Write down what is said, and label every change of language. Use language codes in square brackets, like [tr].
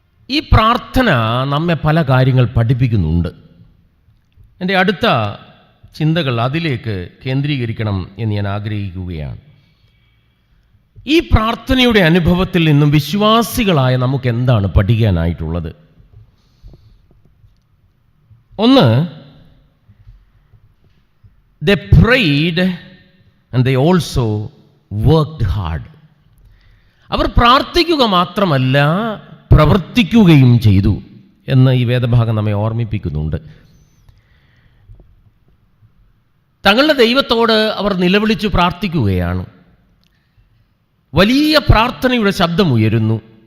[ml] ഈ പ്രാർത്ഥന നമ്മെ പല കാര്യങ്ങൾ പഠിപ്പിക്കുന്നുണ്ട്. എൻ്റെ അടുത്ത ചിന്തകൾ അതിലേക്ക് കേന്ദ്രീകരിക്കണം എന്ന് ഞാൻ ആഗ്രഹിക്കുകയാണ്. ഈ പ്രാർത്ഥനയുടെ അനുഭവത്തിൽ നിന്നും വിശ്വാസികളായ നമുക്ക് എന്താണ് പഠിക്കാനായിട്ടുള്ളത്? ഒന്ന്, [en] they prayed and they also worked hard. [ml] അവർ പ്രാർത്ഥിക്കുക മാത്രമല്ല, പ്രവർത്തിക്കുകയും ചെയ്തു. എന്ന് ഈ വേദഭാഗം നമ്മെ ഓർമ്മിപ്പിക്കുന്നുണ്ട്. തങ്ങളുടെ ദൈവത്തോട് അവർ നിലവിളിച്ചു പ്രാർത്ഥിക്കുകയാണ്. വലിയ പ്രാർത്ഥനയുടെ ശബ്ദമുയരുന്നു.